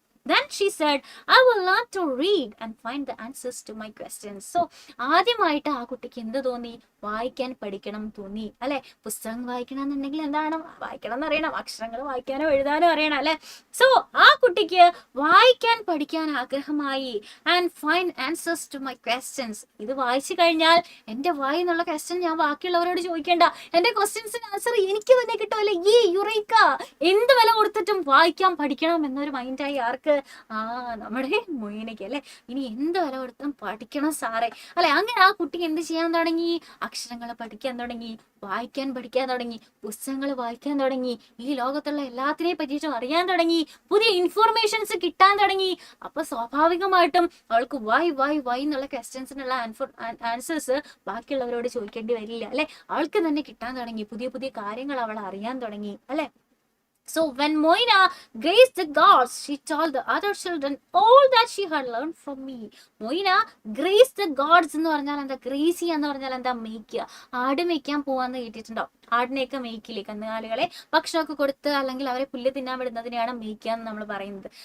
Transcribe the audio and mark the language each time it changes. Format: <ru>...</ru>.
<en>Then she said, I will learn to read and find the answers to my questions.</en> <ml>So ആദ്യമായിട്ട് ആ കുട്ടിക്ക് എന്ത് തോന്നി, വായിക്കാൻ പഠിക്കണം തോന്നി അല്ലെ. പുസ്തകം വായിക്കണം എന്നുണ്ടെങ്കിൽ എന്താണ്, വായിക്കണം എന്ന് അറിയണം, അക്ഷരങ്ങൾ വായിക്കാനോ എഴുതാനോ അറിയണം അല്ലെ. സോ ആ കുട്ടിക്ക് വായിക്കാൻ പഠിക്കാൻ ആഗ്രഹമായി.</ml> <en>And find answers to my questions.</en> <ml>ഇത് വായിച്ചു കഴിഞ്ഞാൽ എന്റെ വായി എന്നുള്ള ക്വസ്റ്റ്യൻ ഞാൻ ബാക്കിയുള്ളവരോട് ചോദിക്കേണ്ട, എന്റെ ക്വസ്റ്റ്യൻസിന് ആൻസർ എനിക്ക് തന്നെ കിട്ടുമല്ലേ. ഈ യുറേക്ക, എന്ത് വില കൊടുത്തിട്ടും വായിക്കാൻ പഠിക്കണം എന്നൊരു മൈൻഡായി ആർക്ക്, നമ്മുടെ മൊയ്നയ്ക്ക് അല്ലെ. ഇനി എന്ത് വില കൊടുത്തും പഠിക്കണം സാറേ അല്ലെ. അങ്ങനെ ആ കുട്ടി എന്ത് ചെയ്യാൻ തുടങ്ങി, അക്ഷരങ്ങൾ പഠിക്കാൻ തുടങ്ങി, വായിക്കാൻ പഠിക്കാൻ തുടങ്ങി, പുസ്തകങ്ങൾ വായിക്കാൻ തുടങ്ങി, ഈ ലോകത്തുള്ള എല്ലാത്തിനെ പറ്റിയിട്ടും അറിയാൻ തുടങ്ങി, പുതിയ ഇൻഫോർമേഷൻസ് കിട്ടാൻ തുടങ്ങി. അപ്പൊ സ്വാഭാവികമായിട്ടും അവൾക്ക് വൈ എന്നുള്ള ക്വസ്റ്റ്യൻസിനുള്ള ആൻസേഴ്സ് ബാക്കിയുള്ളവരോട് ചോദിക്കേണ്ടി വരില്ല അല്ലെ. അവൾക്ക് തന്നെ കിട്ടാൻ തുടങ്ങി, പുതിയ പുതിയ കാര്യങ്ങൾ അവൾ അറിയാൻ തുടങ്ങി അല്ലെ.</ml> <en>So when Moina graced the gods, she told the other children all that she had learned from me. Moina graced the gods</en> <ml>എന്ന് പറഞ്ഞാൽ എന്താ, ഗ്രേസി എന്ന് പറഞ്ഞാൽ എന്താ, മേയ്ക്കുക. ആട് മേയ്ക്കാൻ പോവാന്ന് കേട്ടിട്ടുണ്ടോ. ആടിനെയൊക്കെ മേയ്ക്കില്ലേ, കന്നുകാലികളെ ഭക്ഷണമൊക്കെ കൊടുത്ത് അല്ലെങ്കിൽ അവരെ പുല്ല് തിന്നാൻ വിടുന്നതിനെയാണ് മേയ്ക്കുക എന്ന് നമ്മൾ പറയുന്നത്.</ml>